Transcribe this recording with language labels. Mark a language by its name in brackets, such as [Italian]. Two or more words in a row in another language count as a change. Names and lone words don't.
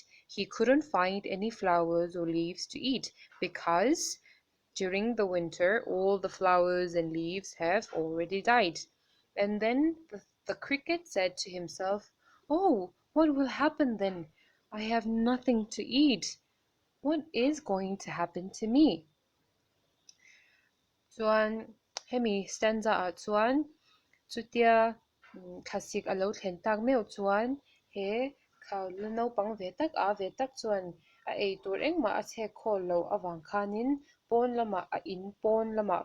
[English] He couldn't find any flowers or leaves to eat because during the winter all the flowers and leaves have already died. And then the cricket said to himself, "Oh, what will happen then? I have nothing to eat. What is going to happen to me?" [Mizo] Chuan hemi stanza ah chuan chutia khasik alo thlen tak meu chuan he khau naupang ve tak ve tak chuan a ei tur engmah a chhek khawl lo awang khanin pawn lamah a in pawn lamah